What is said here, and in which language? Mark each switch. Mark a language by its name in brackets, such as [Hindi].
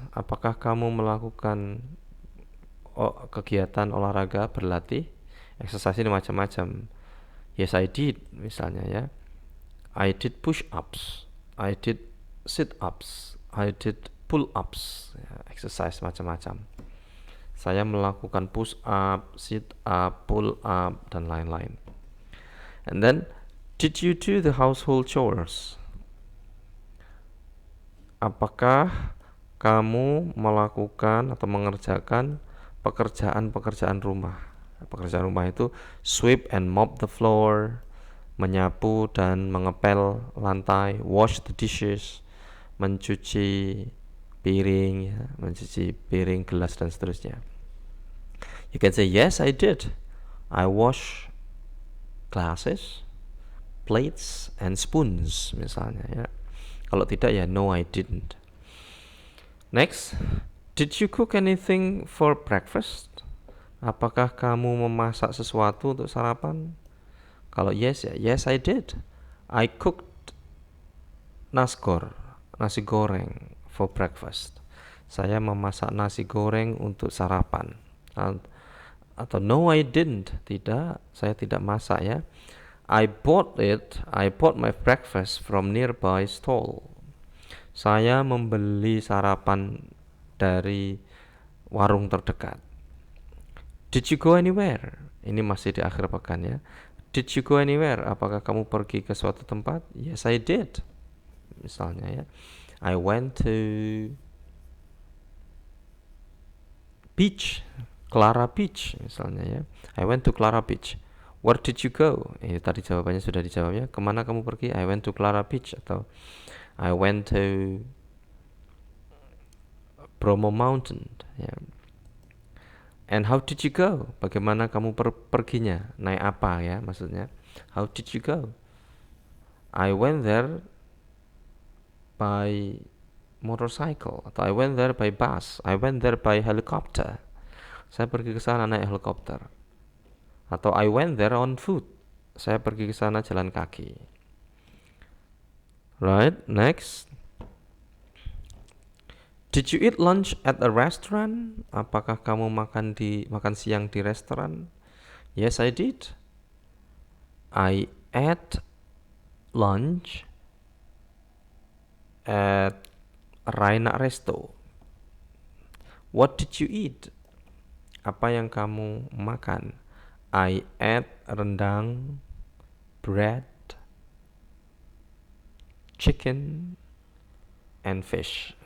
[Indonesian] Apakah kamu melakukan kegiatan olahraga, berlatih? Exercise ini macam-macam. [English] Yes, I did, [Indonesian] misalnya ya. [English] I did push-ups, I did sit-ups, I did pull-ups, ya, exercise [Indonesian] macam-macam. Saya melakukan push-up, sit-up, pull-up, dan lain-lain. [English] And then, did you do the household chores? [Indonesian] Apakah kamu melakukan atau mengerjakan pekerjaan-pekerjaan rumah? Pekerjaan rumah itu [English] sweep and mop the floor, [Indonesian] menyapu dan mengepel lantai, [English] wash the dishes, [Indonesian] mencuci piring, ya, mencuci piring, gelas, dan seterusnya. [English] You can say, yes, I did. I wash glasses, plates, and spoons, [Indonesian] misalnya ya. Kalau tidak ya, [English] no, I didn't. Next, did you cook anything for breakfast? [Indonesian] Apakah kamu memasak sesuatu untuk sarapan? Kalau [English] yes ya, yes I did. I cooked nasgor, nasi goreng for breakfast. [Indonesian] Saya memasak nasi goreng untuk sarapan. Atau [English] no I didn't, [Indonesian] tidak, saya tidak masak ya. [English] I bought my breakfast from nearby stall. [Indonesian] Saya membeli sarapan dari warung terdekat. [English] Did you go anywhere? [Indonesian] Ini masih di akhir pekan ya. [English] Did you go anywhere? [Indonesian] Apakah kamu pergi ke suatu tempat? [English] Yes, I did. [Indonesian] Misalnya ya. [English] I went to beach, Clara Beach [Indonesian] misalnya ya. [English] I went to Clara Beach. Where did you go? [Indonesian] Tadi jawabannya sudah dijawab ya. Kemana kamu pergi? [English] I went to Clara Beach. [Indonesian] Atau [English] I went to Bromo Mountain ya. And how did you go? [Indonesian] Bagaimana kamu perginya? Naik apa ya maksudnya? [English] How did you go? I went there by motorcycle. [Indonesian] Atau [English] I went there by bus. I went there by helicopter. [Indonesian] Saya pergi ke sana naik helikopter. Atau [English] I went there on foot. [Indonesian] Saya pergi ke sana jalan kaki. [English] Right, next. Did you eat lunch at a restaurant? [Indonesian] Apakah kamu makan siang di restoran? [English] Yes, I did. I ate lunch at Raina Resto. What did you eat? [Indonesian] Apa yang kamu makan? [English] I ate rendang, bread, chicken, and fish.